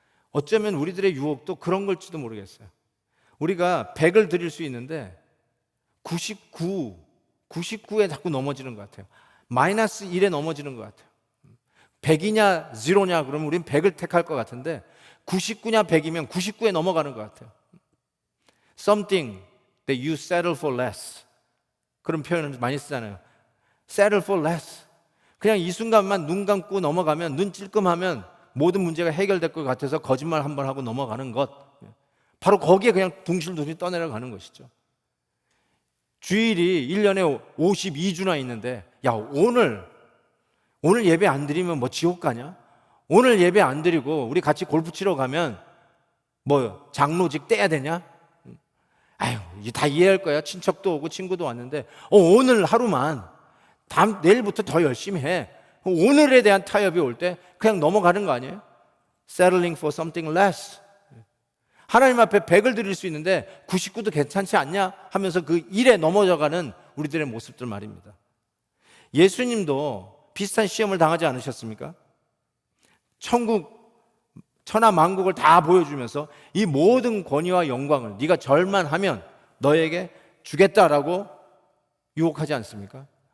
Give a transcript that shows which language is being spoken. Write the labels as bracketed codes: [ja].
[ko] 어쩌면 우리들의 유혹도 그런 걸지도 모르겠어요. 우리가 100을 드릴 수 있는데 99에 자꾸 넘어지는 것 같아요. 마이너스 1에 넘어지는 것 같아요. 100이냐 0냐 그러면 우리는 100을 택할 것 같은데 99냐 100이면 99에 넘어가는 것 같아요. [en] Something that you settle for less. [ko] 그런 표현을 많이 쓰잖아요. [en] Settle for less. [ko] 그냥 이 순간만 눈 감고 넘어가면 눈 찔끔하면 모든 문제가 해결될 것 같아서 거짓말 한번 하고 넘어가는 것. 바로 거기에 그냥 둥실둥실 떠내려가는 것이죠. 주일이 1년에 52주나 있는데 오늘 예배 안 드리면 뭐 지옥 가냐? 오늘 예배 안 드리고 우리 같이 골프 치러 가면 뭐 장로직 떼야 되냐? 다 이해할 거야. 친척도 오고 친구도 왔는데 오늘 하루만 내일부터 더 열심히 해. 오늘에 대한 타협이 올 때 그냥 넘어가는 거 아니에요? [en] Settling for something less. [ko] 하나님 앞에 100을 드릴 수 있는데 99도 괜찮지 않냐 하면서 그 1에 넘어져가는 우리들의 모습들 말입니다. 예수님도 비슷한 시험을 당하지 않으셨습니까? 천국 천하 만국을 다 보여주면서 이 모든 권위와 영광을 네가 절만하면 너에게 주겠다라고 유혹하지 않습니까?